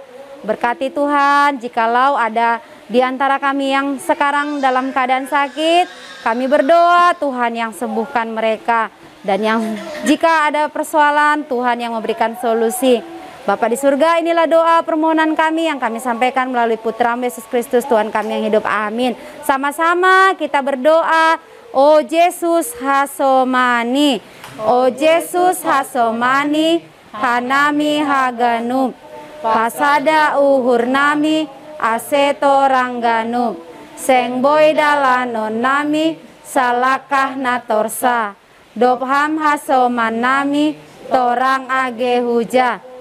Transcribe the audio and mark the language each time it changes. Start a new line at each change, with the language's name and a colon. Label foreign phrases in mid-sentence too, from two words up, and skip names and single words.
Indonesian: Berkati Tuhan, jikalau ada di antara kami yang sekarang dalam keadaan sakit, kami berdoa Tuhan yang sembuhkan mereka. Dan yang jika ada persoalan, Tuhan yang memberikan solusi. Bapa di surga, inilah doa permohonan kami yang kami sampaikan melalui Putra Yesus Kristus Tuhan kami yang hidup. Amin. Sama-sama kita berdoa.
Batak Simalungun: O Yesus hasomani, O Yesus hasomani, hanami haganu, pasada uhur nami, aseto rangganu, seng boy dalanon nami, salakah natorsa, dobham hasoman nami, torang age huja.